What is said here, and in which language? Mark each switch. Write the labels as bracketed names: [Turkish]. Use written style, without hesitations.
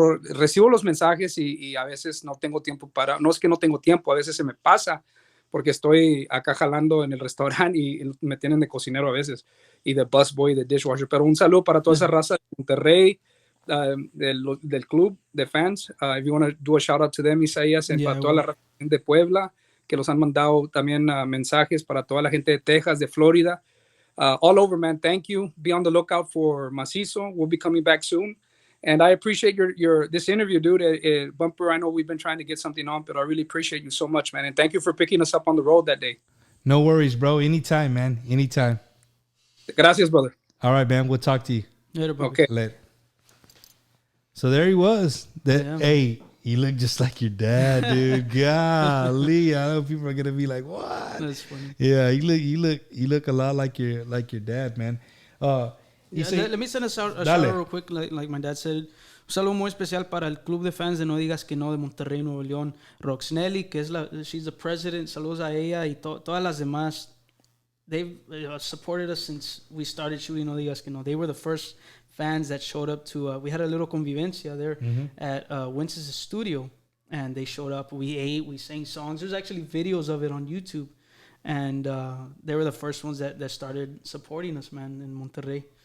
[Spanish] Recibo los mensajes y a veces no tengo tiempo no es que no tengo tiempo, a veces se me pasa porque estoy acá jalando en el restaurante y me tienen de cocinero a veces, y de busboy, de dishwasher. Pero un saludo para toda esa raza de Monterrey, del club de fans. [English] If you want to do a shout out to them, [Spanish] Isaias, y para toda la raza de Puebla, que los han mandado también mensajes, para toda la gente de Texas, de Florida, [English] all over, man. Thank you. Be on the lookout for Masizzo. We'll be coming back soon. And I appreciate this interview, dude. Bumper, I know we've been trying to get something on, but I really appreciate you so much, man. And thank you for picking us up on the road that day. No worries, bro. Anytime, man. Anytime. [Spanish] Gracias, brother. [English] All right, man. We'll talk to you. Later, bro. Okay. Later. So there he was. Hey, you look just like your dad, dude. Golly, I know people are gonna be like, "What?" That's funny. Yeah, you look a lot like your dad, man. Let me send a shout out real quick, like my dad said. [Spanish] Un saludo muy especial para el club de fans de No Digas Que No de Monterrey, Nuevo León. [English] Roxnelly, [Spanish] que [English] she's the president. [Spanish] Saludos a ella y todas las demás. [English] They've supported us since we started shooting No Digas Que No. They were the first fans that showed up to, we had a little convivencia there at Wences' studio, and they showed up. We ate, we sang songs. There's actually videos of it on YouTube, and they were the first ones that started supporting us, man, in Monterrey.